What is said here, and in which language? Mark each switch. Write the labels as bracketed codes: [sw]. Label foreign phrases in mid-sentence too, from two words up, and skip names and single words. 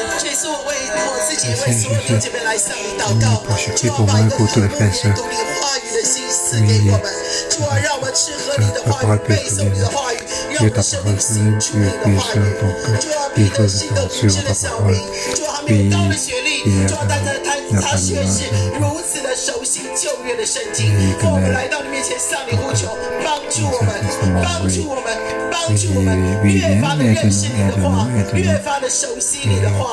[fr] Pour moi, pour tous les frères et sœurs. [zh] 赐给我们。主啊，让我们吃喝你的话语，背诵你的话语，让我们生命醒出你的话语。主啊，彼得心的无知的小民，主啊，还没有高的学历，主啊，但他却是如此的熟悉旧约的圣经。我们来到你面前向你呼求，帮助我们，帮助我们，帮助我们，越发的认识你的话，越发的熟悉你的话。